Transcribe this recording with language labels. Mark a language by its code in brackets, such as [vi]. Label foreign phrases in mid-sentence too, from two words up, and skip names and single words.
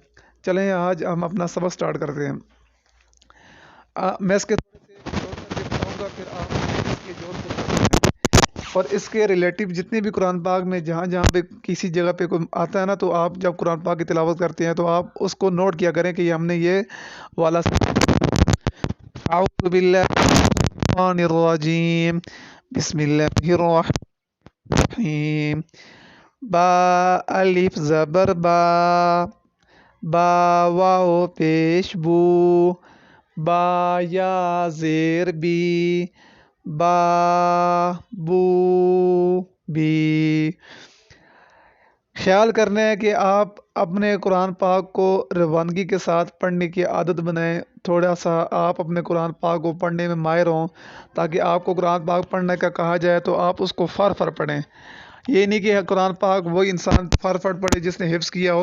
[ur] چلیں آج ہم اپنا سبق سٹارٹ کرتے ہیں۔ میں اس کے تھوڑے سے جوڑ کر کے بتاؤں گا، پھر آپ اس کے جوڑ کو کریں اور اس کے ریلیٹیو جتنے بھی قرآن پاک میں جہاں جہاں پہ کسی جگہ پہ کوئی آتا ہے نا تو آپ جب قرآن پاک کی تلاوت کرتے ہیں تو آپ اس کو نوٹ کیا کریں کہ یہ ہم نے یہ والا [ar] اعوذ باللہ من الشیطان الرجیم بسم اللہ الرحمن الرحیم [ur] با الف زبر با واو پیش بو با یا زیر بی با بو بی۔ خیال کرنا ہے کہ آپ اپنے قرآن پاک کو روانگی کے ساتھ پڑھنے کی عادت بنائیں۔ تھوڑا سا آپ اپنے قرآن پاک کو پڑھنے میں ماہر ہوں تاکہ آپ کو قرآن پاک پڑھنے کا کہا جائے تو آپ اس کو فر پڑھیں۔ یہ نہیں کہ قرآن پاک وہی انسان فر پڑھے جس نے حفظ کیا ہو۔